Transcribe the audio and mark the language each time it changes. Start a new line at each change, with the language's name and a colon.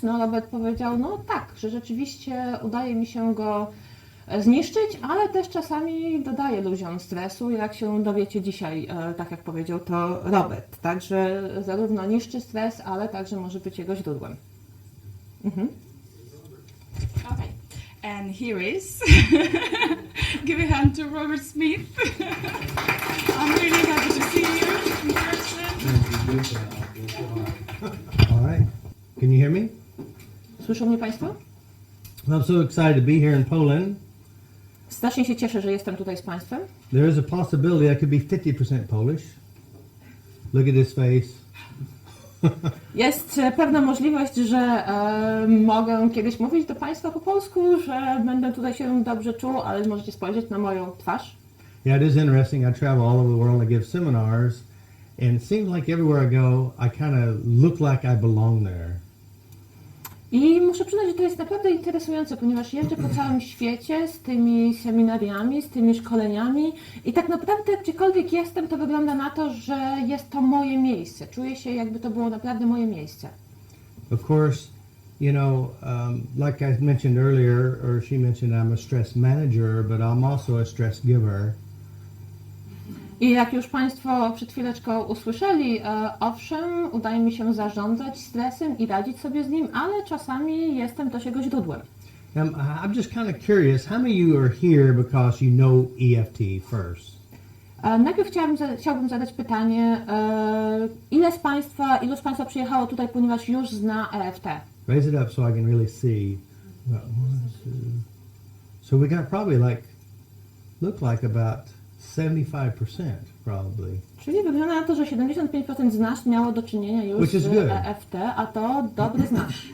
Polish: No Robert powiedział, no tak, że rzeczywiście udaje mi się go zniszczyć, ale też czasami dodaje ludziom stresu, jak się dowiecie dzisiaj, tak jak powiedział to Robert. Także zarówno niszczy stres, ale także może być jego źródłem. Mhm.
English: Okay, and here is, give a hand to Robert Smith. I'm really happy to see you in person. All right. Can you hear me?
Polish: Słyszą mnie Państwo?
English: I'm so excited to be here in Poland.
Polish: Strasznie się cieszę, że jestem tutaj z Państwem.
English: There is a possibility I could be 50% Polish. Look at this face.
Polish: Jest pewna możliwość, że mogę kiedyś mówić do Państwa po polsku, że będę tutaj się dobrze czuł, ale możecie spojrzeć na moją twarz.
English: Yeah, it is interesting. I travel all over the world. I give seminars, and it seems like everywhere I go, I kind of look like I belong there.
Polish: I muszę przyznać, że to jest naprawdę interesujące, ponieważ jeżdżę po całym świecie z tymi seminariami, z tymi szkoleniami i tak naprawdę gdziekolwiek jestem, to wygląda na to, że jest to moje miejsce. Czuję się, jakby to było naprawdę moje miejsce.
English: Of course, you know, like I mentioned earlier, or she mentioned, I'm a stress manager, but I'm also a stress giver.
Polish: I jak już Państwo przed chwileczką usłyszeli, owszem, udaje mi się zarządzać stresem i radzić sobie z nim, ale czasami jestem też jego źródłem.
English: I'm just kind of curious, how many of you are here because you know EFT first?
Polish: Najpierw chciałbym zadać pytanie, ilu z Państwa przyjechało tutaj, ponieważ już zna EFT?
English: Raise it up so I can really see. So we got probably look like about 75% probably.
Polish: Czyli wygląda na to, że 75% z nas miało do czynienia już z EFT, a to dobry znak.